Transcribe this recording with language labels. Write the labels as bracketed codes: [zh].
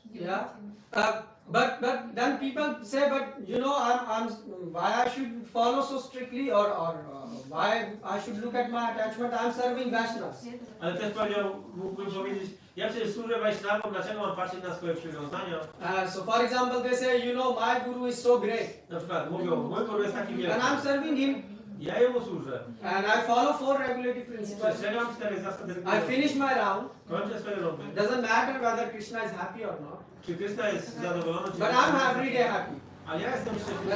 [en] Yeah. But then people say, but why I should follow so strictly or why I should look at my attachment? I'm serving Vaishnavas. [pl] Ale też powiedział, mógłbym powiedzieć, ja przecież służę Wajśnawom, dlaczego mam patrzeć na swoje przywiązania? [en] So for example, they say, my guru is so great, [pl] Na przykład mówią, mój guru jest taki [en] and [pl] wielki. [en] I'm serving him, [pl] Ja jemu służę. [en] and I follow 4 regulative principles. [pl] Przestrzegam 4 zasady [en] I [pl] regulujące. [en] finish my round. [pl] Kończę swoje rundy. [en] Doesn't matter whether Krishna is happy or not, [pl] Czy Krysta jest zadowolona, czy [en] but I'm every day happy [pl] Ale ja jestem szczęśliwy,